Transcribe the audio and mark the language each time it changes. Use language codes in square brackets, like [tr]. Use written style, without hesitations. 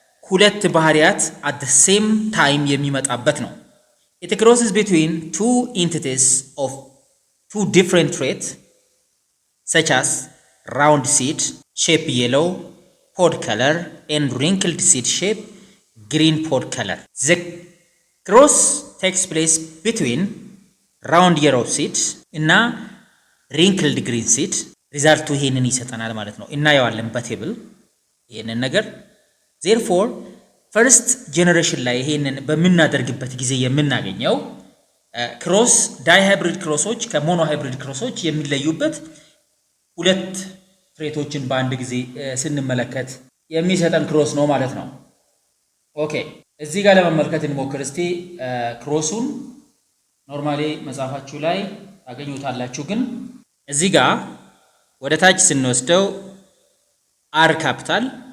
[am] ሁለት ባህሪያት [en] at the same time የሚመጣበት ነው። It crosses between two entities of two different traits such as round seed shape yellow pod color and wrinkled seed shape green pod color. The cross takes place between round yellow seed እና wrinkled green seed. [am] ሪዛልቱ ይሄንን ይሰጠናል ማለት ነው። እናየዋለን በቴብል ይሄንን ነገር። Therefore ፈርስት ጄነሬሽን ላይ ይሄንን በምናደርግበት ጊዜ የምናገኘው ክሮስ ዳይሃይብሪድ ክሮሶች ከሞኖሃይብሪድ ክሮሶች የሚለዩበት ሁለት ትሬቶችን በአንድ ጊዜ ስንመለከት የሚሰጠን ክሮስ ነው ማለት ነው። ኦኬ እዚህ ጋር ለመመልከት እንሞክር እስቲ። ክሮሱን ኖርማሊ መጻፋችሁ ላይ ታገኙታላችሁ፣ ግን እዚህ ጋር ወደ ታች ስንወስደው አር ካፒታል